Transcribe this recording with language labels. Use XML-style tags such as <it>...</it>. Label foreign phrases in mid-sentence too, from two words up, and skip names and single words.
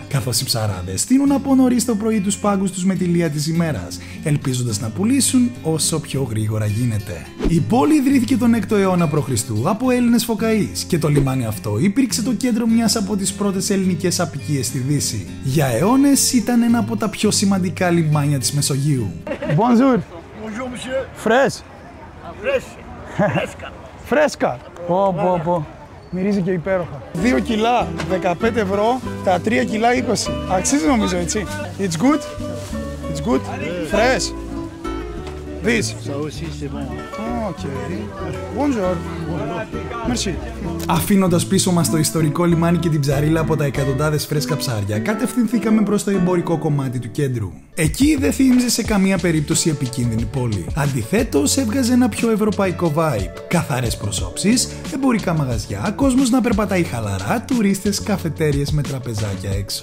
<el>Καθώς οι ψαράδες στείνουν από νωρίς το πρωί τους πάγκους τους με τη λία της ημέρας, ελπίζοντας να πουλήσουν όσο πιο γρήγορα γίνεται. Η πόλη ιδρύθηκε τον 6ο αιώνα π.Χ. από Έλληνες φωκαείς και το λιμάνι αυτό υπήρξε το κέντρο μιας από τις πρώτες ελληνικές απικίες στη Δύση. Για αιώνες ήταν ένα από τα πιο σημαντικά λιμάνια της Μεσογείου.</el> <fr>Bonjour. Bonjour, monsieur.</fr> <en>Fresh. Fresh. Fresca.</en> <el>Φρέσκα. Πω. Μυρίζει και υπέροχα. 2 κιλά 15 ευρώ, τα 3 κιλά 20. Αξίζει νομίζω, έτσι.</el> <en>It's good. It's good. Fresh. This.</en> <fr>Ça aussi, c'est bon. Okay. Bonjour. Merci.</fr> <el>Αφήνοντας πίσω μας το ιστορικό λιμάνι και την ψαρίλα από τα εκατοντάδες φρέσκα ψάρια, κατευθυνθήκαμε προς το εμπορικό κομμάτι του κέντρου. Εκεί δεν θύμιζε σε καμία περίπτωση επικίνδυνη πόλη. Αντιθέτως, έβγαζε ένα πιο ευρωπαϊκό vibe. Καθαρές προσώψεις, εμπορικά μαγαζιά, κόσμος να περπατάει χαλαρά, τουρίστες, καφετέριες με τραπεζάκια έξω.</el>